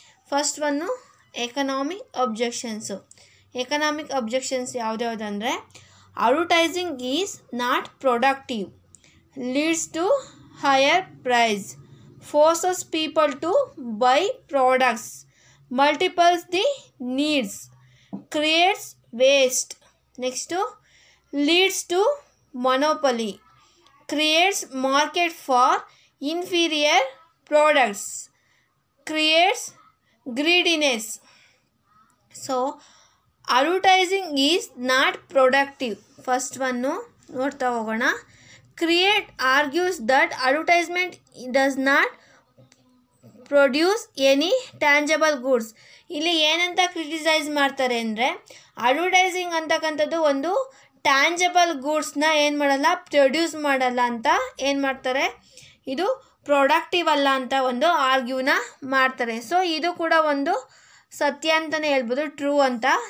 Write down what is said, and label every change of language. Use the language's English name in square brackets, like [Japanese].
[English] First one economic objections. Economic objections [Kannada] ಯಾವುದ್ಯಾವುದಂದರೆ, [English] Advertising is not productive, leads to higher price, forces people to buy products, multiples the needs, creates waste. Next leads to monopoly, creates market for inferior products, creates greediness. So advertising is not productive. First one [Kannada] ನೋಡ್ತಾ ಹೋಗೋಣ. [English] Create argues that advertisement does not produce any tangible goods. [Kannada] ಇಲ್ಲಿ ಏನಂತ criticise ಮಾಡ್ತಾರೆ ಅಂದರೆ, advertising ಅಂತಕ್ಕಂಥದ್ದು ಒಂದು tangible ಗೂಡ್ಸ್ನ ಏನು ಮಾಡಲ್ಲ, ಪ್ರೊಡ್ಯೂಸ್ ಮಾಡಲ್ಲ ಅಂತ ಏನು ಮಾಡ್ತಾರೆ, ಇದು ಪ್ರೊಡಕ್ಟಿವ್ ಅಲ್ಲ ಅಂತ ಒಂದು ಆರ್ಗ್ಯೂನ ಮಾಡ್ತಾರೆ. ಸೊ ಇದು ಕೂಡ ಒಂದು ಸತ್ಯ ಅಂತಲೇ ಹೇಳ್ಬೋದು, ಟ್ರೂ ಅಂತ.